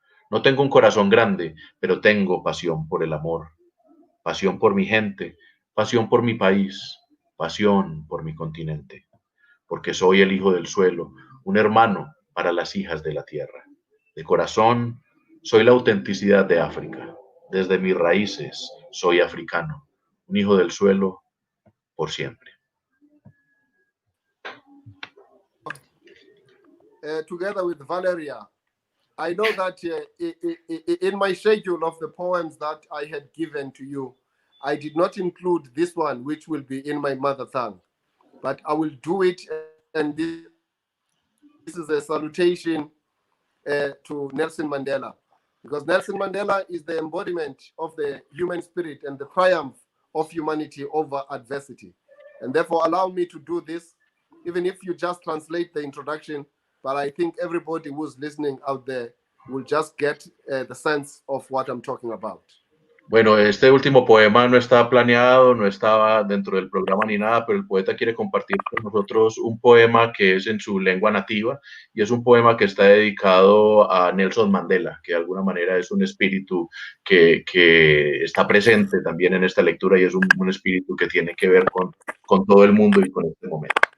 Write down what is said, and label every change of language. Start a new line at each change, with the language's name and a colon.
Spanish: No tengo un corazón grande, pero tengo pasión por el amor, pasión por mi gente, pasión por mi país, pasión por mi continente, porque soy el hijo del suelo, un hermano para las hijas de la tierra. De corazón, soy la autenticidad de África. Desde mis raíces, soy africano, un hijo del suelo por siempre.
English: Together with Valeria, I know that in my schedule of the poems that I had given to you, I did not include this one, which will be in my mother tongue, but I will do it. And this is a salutation to Nelson Mandela, because Nelson Mandela is the embodiment of the human spirit and the triumph of humanity over adversity. And therefore, allow me to do this, even if you just translate the introduction. But I think everybody who's listening out there will just get the sense of what I'm talking about.
Spanish: Bueno, este último poema no estaba planeado, no estaba dentro del programa ni nada, pero el poeta quiere compartir con nosotros un poema que es en su lengua nativa, y es un poema que está dedicado a Nelson Mandela, que de alguna manera es un espíritu que está presente también en esta lectura, y es un espíritu que tiene que ver con todo el mundo y con este momento.